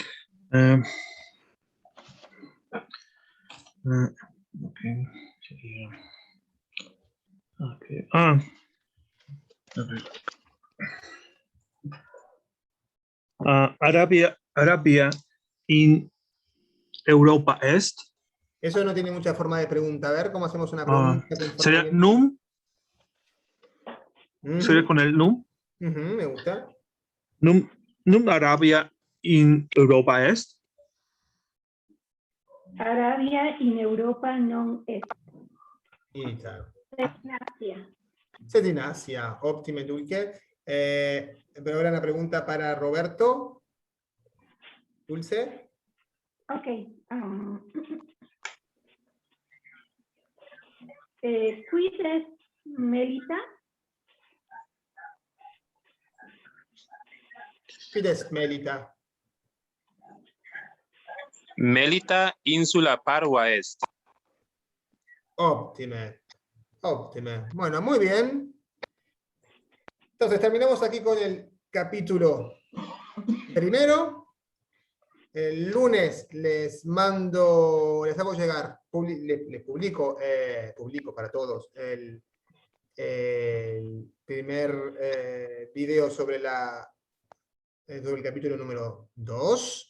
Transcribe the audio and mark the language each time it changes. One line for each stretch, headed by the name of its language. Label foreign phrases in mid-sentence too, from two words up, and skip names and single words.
Latin: Okay. Okay. Arabia in Europa est.
Spanish: Eso no tiene mucha forma de pregunta. A ver cómo hacemos una pregunta. con forma ¿Sería de- num? Ujú, ¿Sería con el num? ujú, me gusta.
Latin: Num Arabia in Europa est. Arabia in Europa non est. Ita. Asia. Sed in Asia. Ottime, Dulce.
Spanish: Pero ahora una pregunta para Roberto. Dulce.
Latin: Ok. Quid est Melita? Quid est Melita? Melita insula parva est. Óptime. Óptime.
Spanish: Bueno, muy bien. Entonces terminamos aquí con el capítulo primero. El lunes les hago llegar, les publico para todos el primer video sobre el capítulo número 2.